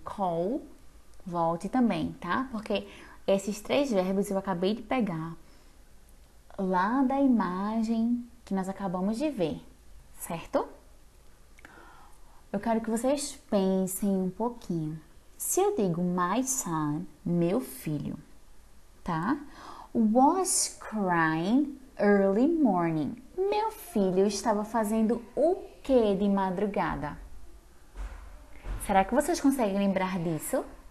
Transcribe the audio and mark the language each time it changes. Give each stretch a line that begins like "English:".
Portuguese: Call, volte também, tá? Porque esses 3 verbos eu acabei de pegar lá da imagem que nós acabamos de ver, certo? Eu quero que vocês pensem um pouquinho. Se eu digo
English: my son,
Portuguese: meu filho, tá?
English: Was crying early morning.
Portuguese: Meu filho estava fazendo o que de madrugada? Será que vocês conseguem lembrar disso?